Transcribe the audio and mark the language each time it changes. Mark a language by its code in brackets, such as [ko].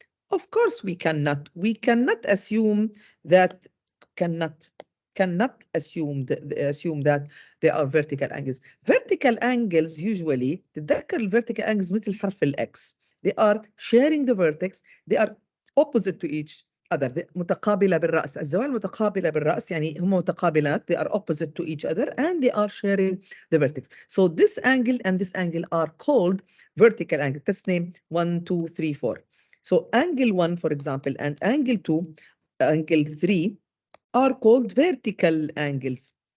[en] Of course we cannot. We cannot assume that, cannot assume that they are vertical angles. Vertical angles usually, [ar] تتذكر [en] vertical angles [ar] مثل حرف الX. [en] They are sharing the vertex. They are opposite to each other. [ar] متقابلة بالرأس. الزوايا المتقابلة بالرأس يعني هم متقابلات. [en] They are opposite to each other and they are sharing the vertex. So this angle and this angle are called vertical angle. Let's name 1, 2, 3, 4. So angle 1, for example, and angle 2, angle 3 are called vertical angles.